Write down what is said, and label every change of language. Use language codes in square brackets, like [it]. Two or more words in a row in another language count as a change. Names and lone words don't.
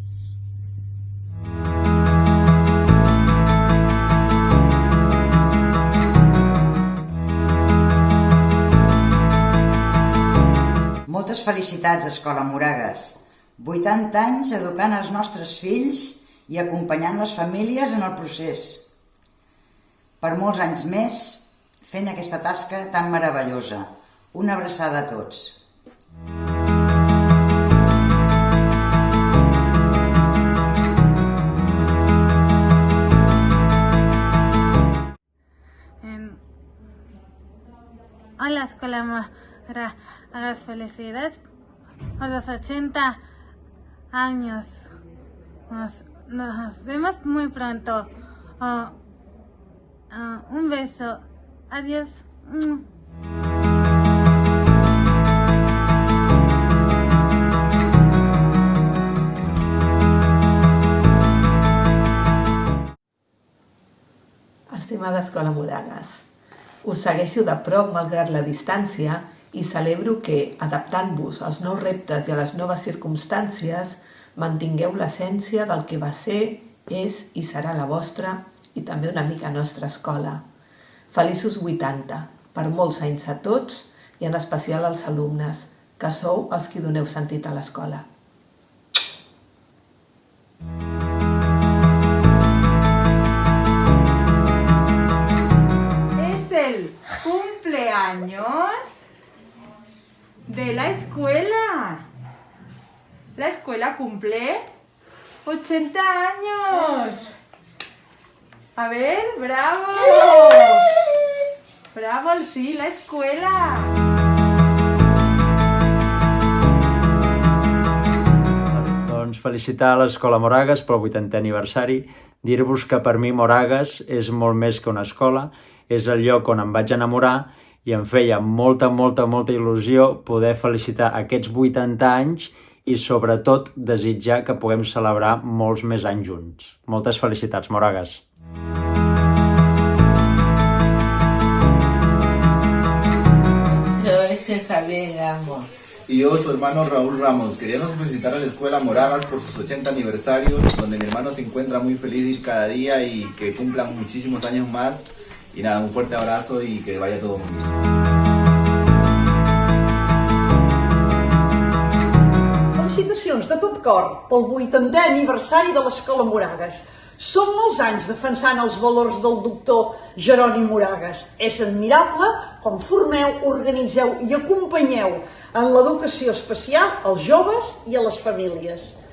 [ca] Moltes felicitats, Escola Moragas. 80 anys educant els nostres fills i acompanyant les famílies en el procés. Per molts anys més, fent aquesta tasca tan meravellosa. Una abraçada a tots. [es] Hola, Escuela Moragas, felicidades por los 80 años. Nos vemos muy pronto. Un beso. Adiós. [ca] Estimada Escola Moragas, us segueixo de prop malgrat la distància i celebro que, adaptant-vos als nous reptes i a les noves circumstàncies, mantingueu l'essència del que va ser, és i serà la vostra i també una mica nostra escola. Feliços 80, per molts anys a tots i en especial als alumnes, que sou els qui doneu sentit a l'escola. [es] Cumpleaños de la escuela. La escuela cumple 80 años. A ver, bravo. Bravo, sí, la escuela. [ca] Doncs felicitar l'Escola Moragas pel 80è aniversari, dir-vos que per mi Moragas és molt més que una escola, és el lloc on em vaig enamorar i em feia molta il·lusió poder felicitar aquests 80 anys i sobretot desitjar que puguem celebrar molts més anys junts. Moltes felicitats, Moragas. [es] Soy Javier Gamo. Y yo, su hermano Raúl Ramos. Queríamos felicitar a la Escuela Moragas por sus 80 aniversarios, donde mi hermano se encuentra muy feliz de ir cada día y que cumplan muchísimos años más. Y nada, un fuerte abrazo y que vaya todo muy bien. [ca] Felicitacions de tot cor pel 80è aniversari de l'Escola Moragas. Són molts anys defensant els valors del doctor Jeroni Moragas. És admirable com formeu, organitzeu i acompanyeu en l'educació especial als joves i a les famílies.